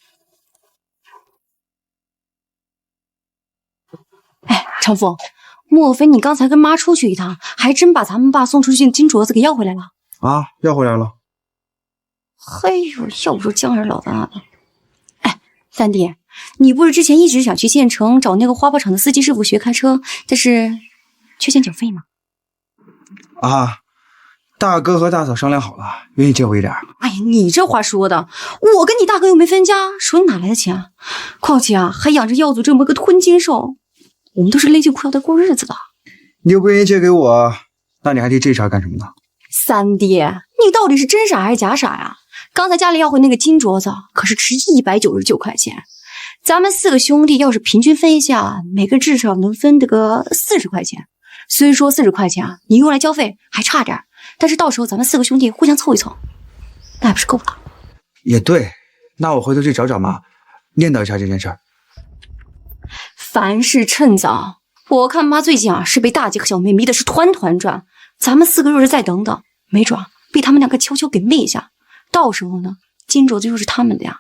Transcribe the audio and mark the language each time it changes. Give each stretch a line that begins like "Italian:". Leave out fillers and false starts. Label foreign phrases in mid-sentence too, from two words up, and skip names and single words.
Chinese: 哎，長風，莫非你剛才跟媽出去一趟，還真把咱們爸送出去的金鐲子給要回來了？啊，要回來了。嘿呦，要不說江兒老大的。哎，三弟，你不是之前一直想去縣城找那個花圃場的司機師傅學開車，但是缺錢繳費嗎？啊，大哥和大嫂商量好了，願意借我一點。哎呀，你這話說的，我跟你大哥又沒分家，手裡哪來的錢啊？況且啊，還養着耀祖這麼個吞金獸，我們都是勒緊褲腰帶過日子的。你又不願意借給我，那你還提這茬幹什麼呢？三弟，你到底是真傻還是假傻呀？剛才家裡要回那個金鐲子，可是值199塊錢。咱們4個兄弟要是平均分一下，每個至少能分得個40塊錢。雖說40塊錢啊，你用來交費還差點，但是到時候咱們4個兄弟互相湊一湊，那還不是夠了？也對，那我回頭去找找媽，念叨一下這件事兒。凡事趁早，我看媽最近啊是被大姐和小妹迷的是團團轉，咱們4個若是再等等，沒準被他們兩個悄悄給滅一下，到時候呢，金鐲子就是他們的呀。